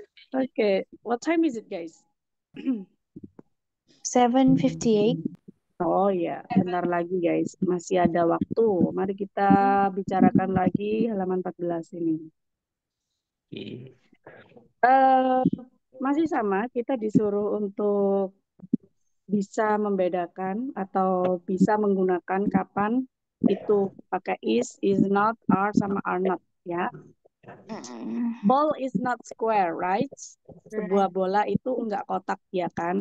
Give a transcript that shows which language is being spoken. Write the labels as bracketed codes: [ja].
[en] Okay, what time is it, guys? 7:58. [id] Oh ya, bentar lagi guys, masih ada waktu. Mari kita bicarakan lagi halaman 14 ini. Masih sama, kita disuruh untuk bisa membedakan atau bisa menggunakan kapan itu pakai is not, are, sama are not ya. [en] Ball is not square, right? [id] Sebuah bola itu enggak kotak ya kan?